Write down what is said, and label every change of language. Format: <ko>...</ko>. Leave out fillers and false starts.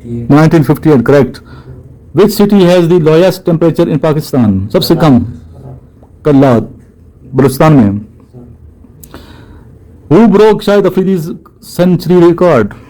<en>1958 correct. Which city has the lowest temperature in Pakistan?</en> <ur>سب سے کم کلات بلوچستان میں.</ur> <en>Who broke Shahid Afridi's century record?</en>